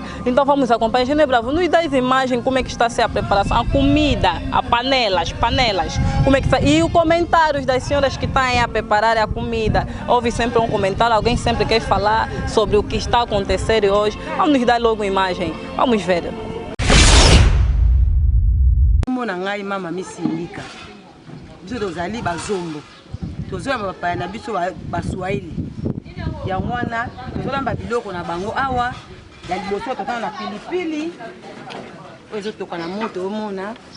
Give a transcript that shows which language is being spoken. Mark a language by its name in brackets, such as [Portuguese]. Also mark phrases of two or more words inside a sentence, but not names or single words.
[Portuguese] Então vamos acompanhar. Eugênio Bravo, nos dá as imagens, como é que está a ser a preparação, a comida, a panela, as panelas, como é que está. E os comentários das senhoras que estão aí a preparar a comida. Houve sempre um comentário, alguém sempre quer falar sobre o que está acontecendo hoje. Vamos nos dar logo a imagem, vamos ver. [Lingala] Ngai mama misindika biso tozali bazombo tozoya bapaya na biso baswahili ya mwana tozolamba biloko na bango awa ya liboso totana na pilipili oyo ezotoka na moto omona